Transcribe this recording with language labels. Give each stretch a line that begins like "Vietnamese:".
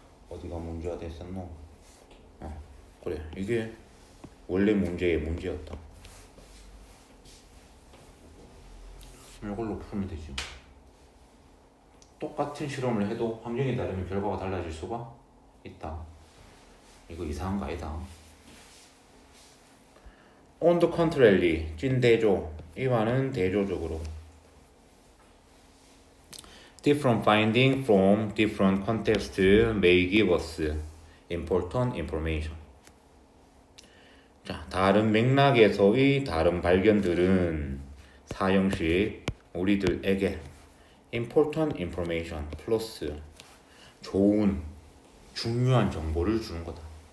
Korean: 어디가 문제가 됐었노? 그래, 이게 원래 문제의 문제였다. 이걸로 풀면 되지. 똑같은 실험을 해도 환경이 다르면 결과가 달라질 수가 있다. 이거 이상한 거 아니다.
English: On the contrary, 찐대조.
Korean: 이 말은 대조적으로.
English: Different findings from different contexts may give us important information.
Korean: 자, 다른 맥락에서의 다른 발견들은 사형식 우리들에게
English: important information
Korean: 플러스 좋은, 중요한 정보를 주는 거다.